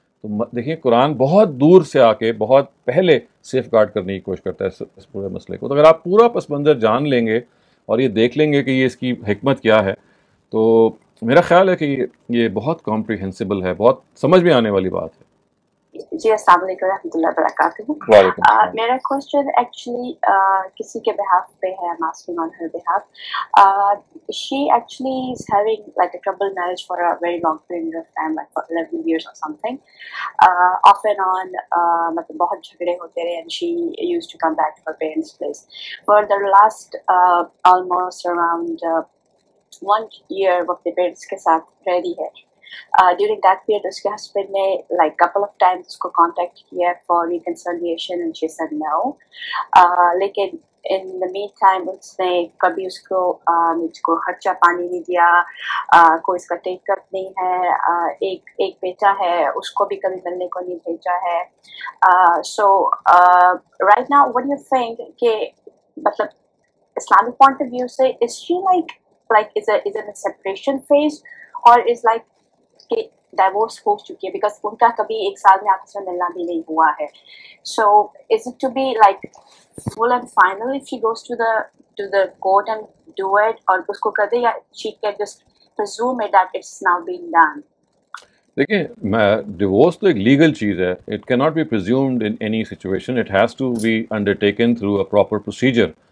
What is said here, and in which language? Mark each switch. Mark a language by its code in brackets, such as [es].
[ur] تو دیکھیں قرآن بہت دور سے آ کے بہت پہلے سیف گارڈ کرنے کی کوشش کرتا ہے اس پورے مسئلے کو. تو اگر آپ پورا پس منظر جان لیں گے اور یہ دیکھ لیں گے کہ یہ اس کی حکمت کیا ہے, تو میرا خیال ہے کہ یہ بہت کمپریہنسبل ہے, بہت سمجھ میں آنے والی بات ہے. جی السلام علیکم ورحمۃ اللہ وبرکاتہ. وعلیکم السلام. میرا کوشچن ایکچولی کسی کے بہاف پہ ہے, [en] I'm asking on her behalf. She actually is having like a troubled marriage for a very long period of time, like for 11 years or something. Off and on, [ur] مطلب بہت جھگڑے ہوتے رہے, [en] and she used to come back to her parents' place. For the last almost around 1 year [ur] وہ اپنے parents کے ساتھ رہ رہی ہے. [en] During that period [ur] اس کے ہسبینڈ نے [en] like couple of times [ur] اس کو کانٹیکٹ کیا [en] for reconciliation and she said no. [ur] لیکن [en] in the meantime [ur] اس نے کبھی اس کو خرچہ پانی نہیں دیا, کوئی اس کا ٹیک اپ نہیں ہے, ایک بیٹا ہے اس کو بھی کبھی ملنے کو نہیں بھیجا ہے. [en] So right now what do you think [ur] کہ مطلب [en] Islamic point of view سے is she like is it a separation phase or is like [ur] کہ ڈائیورس ہو چکی ہے, بیکاز ان کا کبھی 1 سال میں آپس میں ملنا بھی نہیں ہوا ہے. [en] so is it to be like full and final if she goes to the court and do it, [ur] اور اس کو کر دے, یا [en] she can just presume it that it's now being done. [ur] دیکھیں ڈیورس تو ایک لیگل چیز ہے, [en] It can not be presumed in any situation, it has to be undertaken through a proper procedure.